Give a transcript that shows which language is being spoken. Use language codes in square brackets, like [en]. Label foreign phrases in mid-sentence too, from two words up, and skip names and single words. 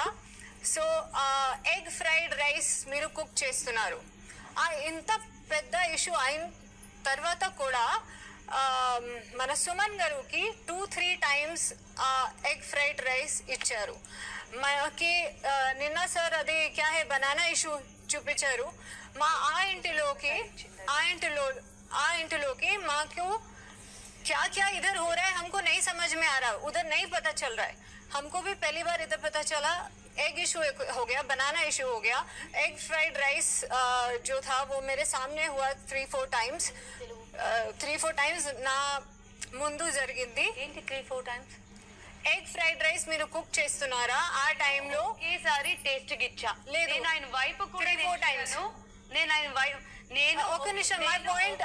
[te] సో ఎగ్ ఫ్రైడ్ రైస్ మీరు కుక్ చేస్తున్నారు. ఇంత పెద్ద ఇష్యూ అయిన తర్వాత కూడా మన సుమన్ గారికి 2-3 times ఎగ్ ఫ్రైడ్ రైస్ ఇచ్చారు. మనకి నిన్న సార్ అది [hi] क्या है [te] బనానా ఇష్యూ చూపించారు. మా ఆ ఇంటిలోకి మాకు [hi] क्या क्या इधर हो रहा है हमको नहीं समझ में आ रहा, उधर नहीं पता चल रहा है. हमको भी पहली बार इधर पता चला. एग इशू हो गया, बनाना इशू हो गया. एग फ्राइड राइस जो था वो मेरे सामने हुआ 3-4 times. [te] 3-4 times నా ముందు జరిగింది. ఏంటి 3-4 times? ఎగ్ ఫ్రైడ్ రైస్ మీరు కుక్ చేస్తున్నారా ఆ టైంలో? ఈసారి టేస్ట్ గిచ్చా లేదు, నేను ఆయన వైపు కూడా 3-4 times. నేను ఆయన వైపు ఒక నిమిషం, [en] my point